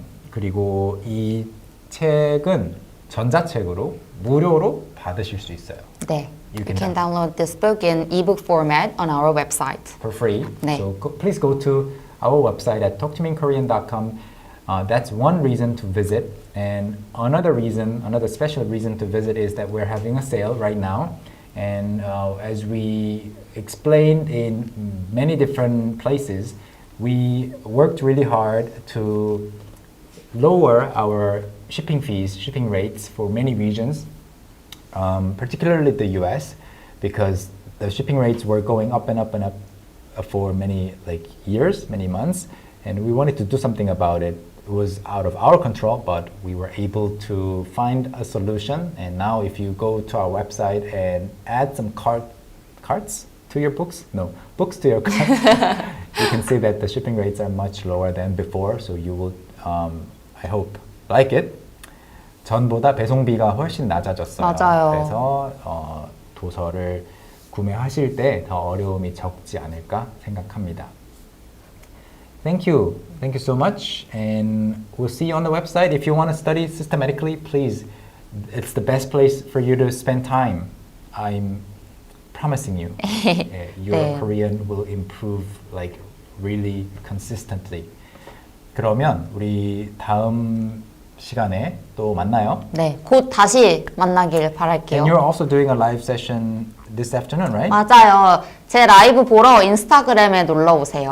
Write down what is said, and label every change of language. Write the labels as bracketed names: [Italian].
[Korean] 그리고 이 책은 전자책으로 무료로 받으실 수 있어요. 네. [English] You can can download this book in ebook format on our website. For free. [Korean] 네. [English] So please go to our website at talktome인korean.com. That's one reason to visit. And another reason, another special reason to visit is that we're having a sale right now. And as we explained in many different places, we worked really hard to lower our shipping fees, shipping rates for many regions, particularly the US, because the shipping rates were going up and up and up for many years, many months, and we wanted to do something about it. It was out of our control, but we were able to find a solution. And now if you go to our website and add some carts to your books, no, books to your carts, you can see that the shipping rates are much lower than before. So you will, I hope, like it. [Korean] 전보다 배송비가 훨씬 낮아졌어요. 맞아요. 그래서 도서를 구매하실 때 더 어려움이 적지 않을까 생각합니다. [English] Thank you so much, and we'll see you on the website. If you want to study systematically, please, it's the best place for you to spend time. I'm promising you, your [Korean] 네. [English] Korean will improve really consistently. [Korean] 그러면 우리 다음 시간에 또 만나요. 네, 곧 다시 만나길 [English] And [Korean] 바랄게요. [English] you're also doing a live session this afternoon, right? [Korean] 맞아요. 제 라이브 보러 인스타그램에 놀러 오세요.